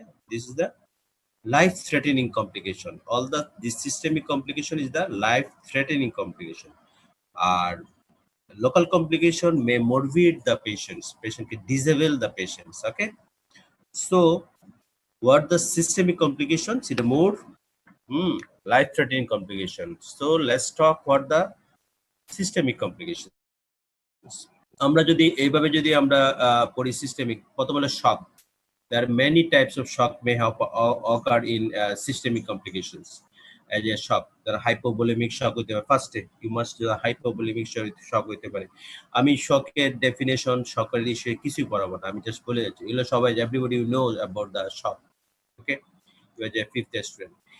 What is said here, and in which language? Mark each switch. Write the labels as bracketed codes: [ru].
[en] This is the life threatening complication. This systemic complication is the life threatening complication. Or local complication may morbid the patient can disable the patients. Okay, so what the systemic complications? It's more life threatening complications. So let's talk what the systemic complications. [bn] আমরা যদি এইভাবে যদি আমরা পড়ি systemic, প্রথমে shock. [en] There are many types of shock may have occurred in systemic complications. As a shock, there are hypovolemic shock [bn] হতে পারে। [en] First, you must do a hypovolemic shock হতে পারে। [bn] আমি শকের ডেফিনেশন, শকের বিষয়ে কিছুই পড়াবো না, আমি জাস্ট বলে যাচ্ছি, এগুলো সবাই [en] everybody knows about the shock. Okay, you are a fifth student.